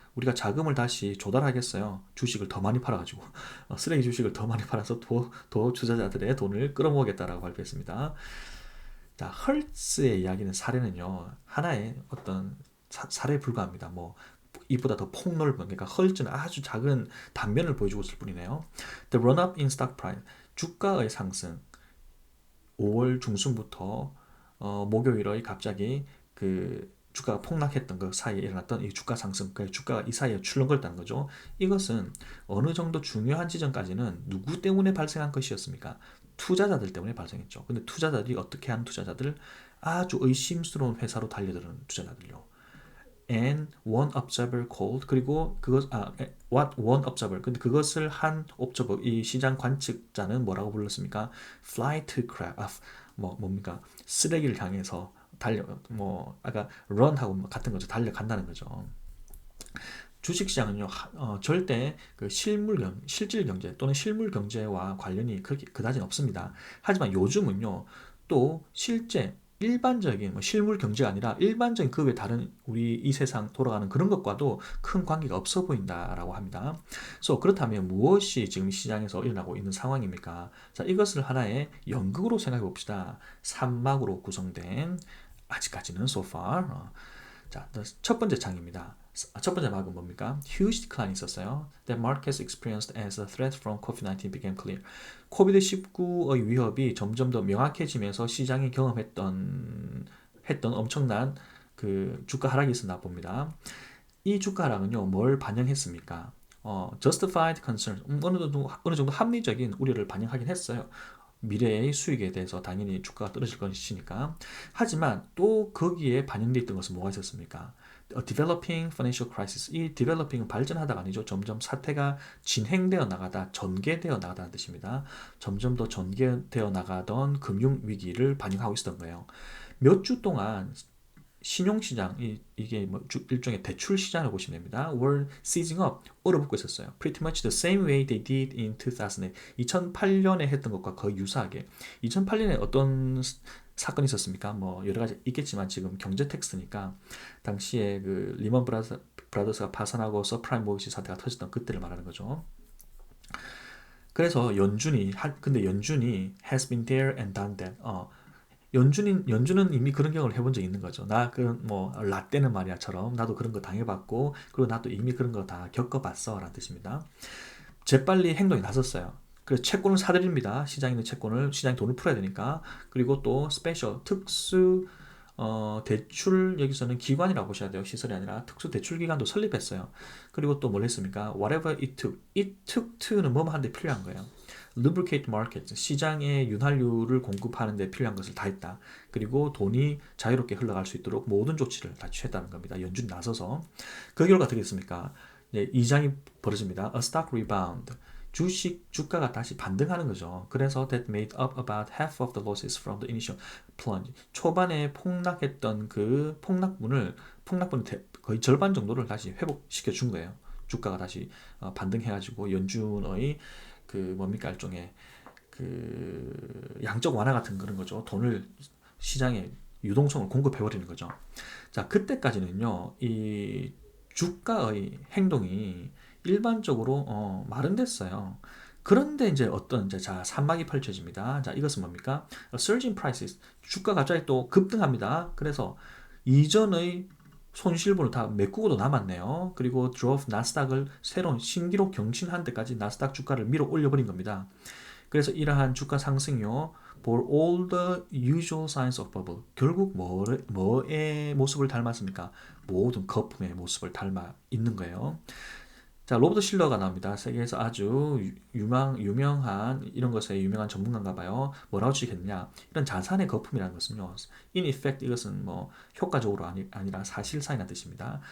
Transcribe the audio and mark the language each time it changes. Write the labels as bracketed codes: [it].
[ko] 우리가 자금을 다시 조달하겠어요. 주식을 더 많이 팔아가지고 쓰레기 주식을 더 많이 팔아서 더 투자자들의 돈을 끌어모으겠다라고 발표했습니다. 자, 헐츠의 이야기는 사례는요, 하나의 어떤 사례에 불과합니다. 이보다 더 폭넓은, 그러니까 헐츠는 아주 작은 단면을 보여주고 있을 뿐이네요. [en] The run-up in stock price, [ko] 주가의 상승. 5월 중순부터 목요일의 갑자기 그 주가가 폭락했던 그 사이에 일어났던 이 주가 상승, 그 주가가 이 사이에 출렁거렸다는 거죠. 이것은 어느 정도 중요한 지점까지는 누구 때문에 발생한 것이었습니까? 투자자들 때문에 발생했죠. 근데 투자자들이 어떻게 하는 투자자들? 아주 의심스러운 회사로 달려드는 투자자들요. [en] and one observer called [ko] 그리고 그것 [en] what one observer [ko] 근데 그것을 한 observer 이 시장 관측자는 뭐라고 불렀습니까? [en] flight crab [ko] 뭡니까? 쓰레기를 향해서 달려 아까 run하고 같은 거죠. 달려간다는 거죠. 주식시장은요, 절대 그 실질 경제 또는 실물 경제와 관련이 그렇게 그다지 없습니다. 하지만 요즘은요, 또 실제 일반적인 실물 경제가 아니라 일반적인 그 외 다른 우리 이 세상 돌아가는 그런 것과도 큰 관계가 없어 보인다라고 합니다. 그렇다면 무엇이 지금 시장에서 일어나고 있는 상황입니까? 자, 이것을 하나의 연극으로 생각해 봅시다. 3막으로 구성된 아직까지는 [en] so far. [ko] 자, 첫 번째 장입니다. 첫 번째 막은 뭡니까? [en] Huge decline [ko] 있었어요. [en] That markets experienced as a threat from COVID-19 became clear. [ko] 코비드-19의 위협이 점점 더 명확해지면서 시장이 경험했던 엄청난 그 주가 하락이 있었나 봅니다. 이 주가 하락은요, 뭘 반영했습니까? [en] justified concern, [ko] 어느 정도 합리적인 우려를 반영하긴 했어요. 미래의 수익에 대해서 당연히 주가가 떨어질 것이니까. 하지만 또 거기에 반영되어 있던 것은 뭐가 있었습니까? [en] A developing financial crisis. [ko] 이 developing은 발전하다가 아니죠. 점점 사태가 진행되어 나가다, 전개되어 나가다는 뜻입니다. 점점 더 전개되어 나가던 금융 위기를 반영하고 있었던 거예요. 몇 주 동안 신용시장, 이게 일종의 대출 시장을 보시면 됩니다. [en] were seizing up, [ko] 얼어붙고 있었어요. [en] Pretty much the same way they did in 2008. [ko] 2008년에 했던 것과 거의 유사하게. 2008년에 어떤 사건이 있었습니까? 여러 가지 있겠지만 지금 경제 텍스트니까 당시에 그 리먼 브라더스가 파산하고 서프라임 모기지 사태가 터졌던 그때를 말하는 거죠. 그래서 근데 연준이 [en] has been there and done that. [ko] 연주는 이미 그런 경험을 해본 적이 있는 거죠. 나 그런 라떼는 말이야처럼 나도 그런 거 당해봤고 그리고 나도 이미 그런 거 다 겪어봤어 라는 뜻입니다. 재빨리 행동에 나섰어요. 그래서 채권을 사들입니다. 시장에 있는 채권을 시장에 돈을 풀어야 되니까. 그리고 또 스페셜 특수 대출 여기서는 기관이라고 보셔야 돼요. 시설이 아니라 특수 대출 기관도 설립했어요. 그리고 또 뭘 했습니까? [en] Whatever it took to [ko] 는 뭐뭐 하는데 필요한 거예요. [en] lubricate market, [ko] 시장에 윤활유를 공급하는 데 필요한 것을 다 했다. 그리고 돈이 자유롭게 흘러갈 수 있도록 모든 조치를 다 취했다는 겁니다. 연준이 나서서. 그 결과 어떻게 됐습니까? 이장이 벌어집니다. [en] A stock rebound. [ko] 주가가 다시 반등하는 거죠. [en] 그래서 that made up about half of the losses from the initial plunge. [ko] 초반에 폭락했던 그 폭락분을 거의 절반 정도를 다시 회복시켜 준 거예요. 주가가 다시 반등해가지고 연준의 그 뭡니까 일종의 그 양적 완화 같은 그런 거죠. 돈을 시장에 유동성을 공급해버리는 거죠. 자, 그때까지는요, 이 주가의 행동이 일반적으로 마른됐어요. 그런데 이제 자, 산막이 펼쳐집니다. 자, 이것은 뭡니까? [en] Surging prices. [ko] 주가가 갑자기 또 급등합니다. 그래서 이전의 손실분을 다 메꾸고도 남았네요. 그리고 drove 나스닥을 새로운 신기록 경신한 데까지 나스닥 주가를 밀어 올려버린 겁니다. 그래서 이러한 주가 상승요, [en] for all the usual signs of bubble. [ko] 결국 뭐의 모습을 닮았습니까? 모든 거품의 모습을 닮아 있는 거예요. 자, 로버트 실러가 나옵니다. 세계에서 아주 유명한 이런 것에 유명한 전문가인가 봐요. 뭐라고 치겠느냐? 이런 자산의 거품이라는 것은요. [en] in effect [ko] 이것은 효과적으로 아니라 사실상이라는 뜻입니다.